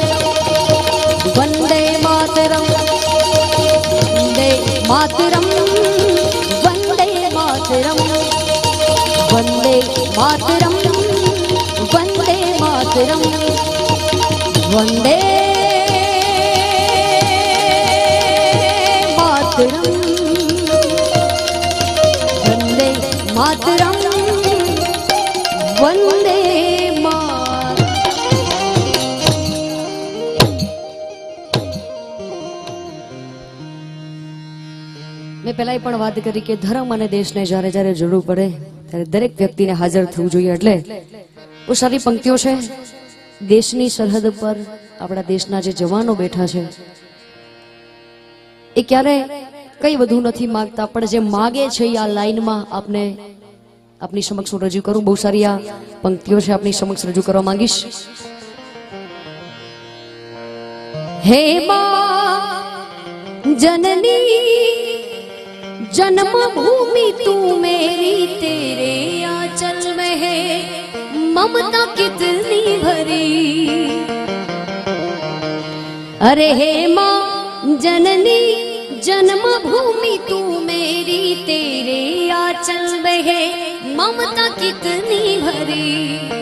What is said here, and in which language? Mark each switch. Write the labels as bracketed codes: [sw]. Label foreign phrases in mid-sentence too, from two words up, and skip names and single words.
[sa] वंदे मातरम, वंदे मातरम, वंदे मातरम, वंदे मातरम, वंदे मातरम, वंदे मातरम, वंदे मातरम, वंदे मातरम। [gu] મેં પહેલાં પણ વાત કરી કે ધર્મ અને દેશને જ્યારે જ્યારે જરૂર પડે ત્યારે દરેક વ્યક્તિને હાજર થવું જોઈએ, એટલે બહુ સારી પંક્તિઓ છે। દેશની સરહદ પર આપણા દેશના જે જવાનો બેઠા છે એ ક્યારે કઈ વધુ નથી માંગતા, પણ જે માગે છે એ આ લાઈનમાં આપને આપની સમક્ષ હું રજૂ કરું। બહુ સારી આ પંક્તિઓ છે, આપની સમક્ષ રજૂ કરવા માંગીશ। [hi] હે માં जननी जन्मभूमि तू मेरी, तेरे आंचल में है ममता कितनी भरी। अरे हे माँ जननी जन्मभूमि तू मेरी, तेरे आंचल में है ममता कितनी भरी।